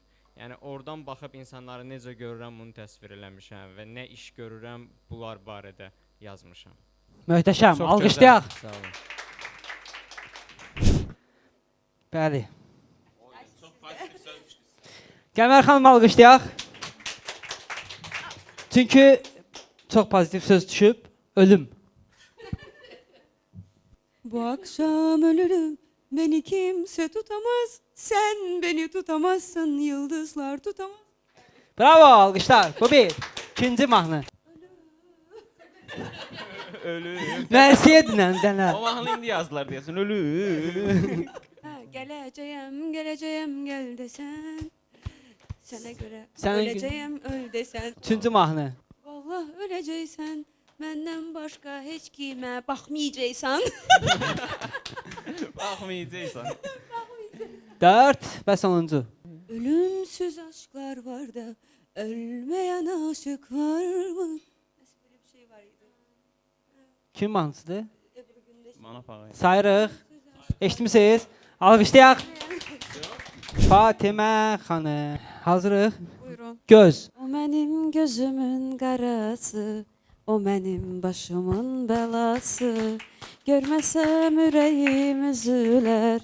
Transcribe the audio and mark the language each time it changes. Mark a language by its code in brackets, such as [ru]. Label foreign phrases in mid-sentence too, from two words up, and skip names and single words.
[az] Yəni oradan baxıb insanları necə görürəm bunu təsvir eləmişəm və nə iş görürəm bunlar barədə yazmışam. Möhtəşəm. Çox Alqışlayaq. Sağ olun. Bəli. Qəmər xanım alqışlayaq. Çünki çox pozitiv söz düşüb. Ölüm. [tr] Bu akşam ölürüm, beni kimse tutamaz. Sen beni tutamazsın, yıldızlar tutamaz. [az] Bravo, alqışlar. Bu bir. İkinci mahnı. Ölüm. Mərsiyə dinən dənə. O mahnı indi yazdılar deyəsən. Ölüm. [tr] Geleceğim, geleceğim gel desen. Sana göre Sen- öleceğim öl desen. [az] Üçüncü mahnı. [tr] Vallahi öleceksen [az] Məndən başqa heç kimə baxmayacaqsan. Baxmayacaqsan. 4 və sonuncu. [tr] Ölümsüz aşklar var da ölmeyen aşık var mı? Nasıl böyle bir şey var idi? [az] Kim mahnısıdır? Ebru Gündeş. Manaf ağay. Sayırıq. Eşitmisiniz? Alqışlayaq. Fatimə xanım. Hazırıq. Buyurun. Göz. O mənim gözümün qarası, o mənim başımın bəlası. Görməsəm ürəyim üzülər.